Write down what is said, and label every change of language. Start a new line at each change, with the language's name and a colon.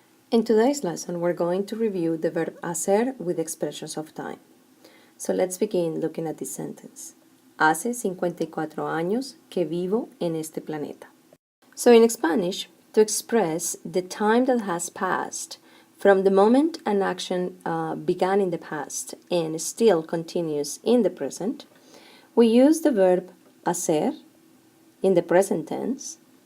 English: In today's lesson, we're going to review the verb hacer with expressions of time. So let's begin looking at this sentence.
Spanish: Hace 54 años que vivo en este planeta.
English: So in Spanish, to express the time that has passed from the moment an action began in the past and still continues in the present, we use the verb hacer in the present tense.